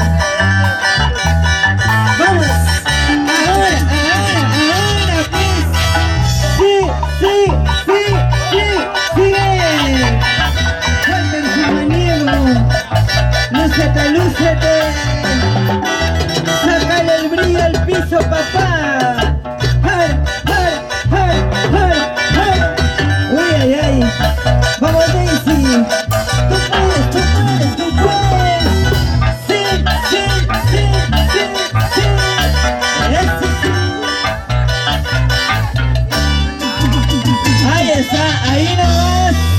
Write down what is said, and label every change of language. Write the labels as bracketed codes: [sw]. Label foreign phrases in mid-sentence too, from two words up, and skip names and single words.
[es] Vamos. Ahora, pues. Sí, sí, sí, sí, sigue. Walter Samaniego. Lúcete, lúcete. Sácale el brillo al piso, papá. ¡Ay, ay, ay, ay, ay! ¡Uy, ay, ay! ¡Vamos, Daisy! ¡Tú puedes, tú puedes, tú puedes! ¡Sí, sí, sí, sí, sí! ¡Eso sí! ¡Ahí está! ¡Ahí nomás!